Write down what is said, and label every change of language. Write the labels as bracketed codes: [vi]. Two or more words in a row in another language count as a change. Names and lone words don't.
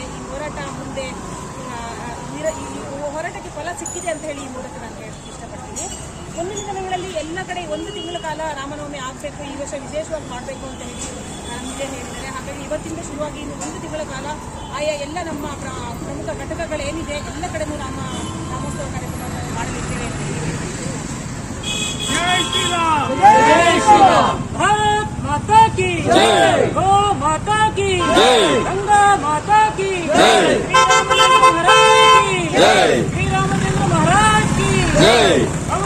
[kn] ಈ ಹೋರಾಟ ಮುಂದೆ ಈ ಹೋರಾಟಕ್ಕೆ ಫಲ ಸಿಕ್ಕಿದೆ ಅಂತ ಹೇಳಿ ಈ ಮೂಲಕ ನಾನು ಹೇಳಕ್ಕೆ ಇಷ್ಟಪಡ್ತೀನಿ. ಮುಂದಿನ ದಿನಗಳಲ್ಲಿ ಎಲ್ಲ ಕಡೆ 1 ತಿಂಗಳ ಕಾಲ ರಾಮನವಮಿ ಆಗಬೇಕು, ಈ ವರ್ಷ ವಿಶೇಷವಾಗಿ ಮಾಡಬೇಕು ಅಂತ ಹೇಳಿ ನಮಗೆ ಹೇಳಿದ್ದಾರೆ. ಹಾಗಾಗಿ ಇವತ್ತಿಂದ ಶುರುವಾಗಿ ಇನ್ನು 1 ತಿಂಗಳ ಕಾಲ ಆಯಾ ಎಲ್ಲ ನಮ್ಮ ಪ್ರಮುಖ ಘಟಕಗಳೇನಿದೆ ಎಲ್ಲ ಕಡೆನೂ ರಾಮೋತ್ಸವ ಕಾರ್ಯಕ್ರಮವನ್ನು ಮಾಡಲಿದ್ದೇವೆ ಅಂತ ಹೇಳಿ. [hi] जय श्री राम, जय श्री राम। भारत माता की जय, गौ माता की जय, गंगा माता की जय, श्री रामचंद्र महाराज की जय, श्री रामचंद्र महाराज की जय।